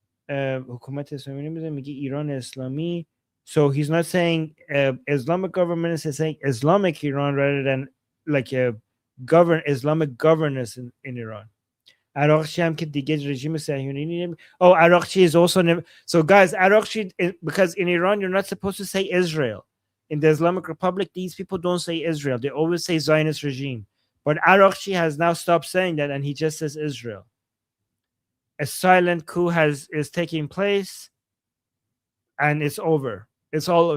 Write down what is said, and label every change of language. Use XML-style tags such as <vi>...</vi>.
<fa>حکومت اسلامی نمیدونه، میگه ایران اسلامی.</fa> <en>So he's not saying Islamic government, he's saying Islamic Iran rather than like a Islamic governance in Iran.</en> <fa>Araqchi هم که دیگه رژیم صهیونی.</fa> <en>Oh, Araqchi is also so guys, Araqchi, because in Iran you're not supposed to say Israel. In the Islamic Republic, these people don't say Israel. They always say Zionist regime. But Araghchi has now stopped saying that, and he just says Israel. A silent coup is taking place, and it's over. It's all.</en>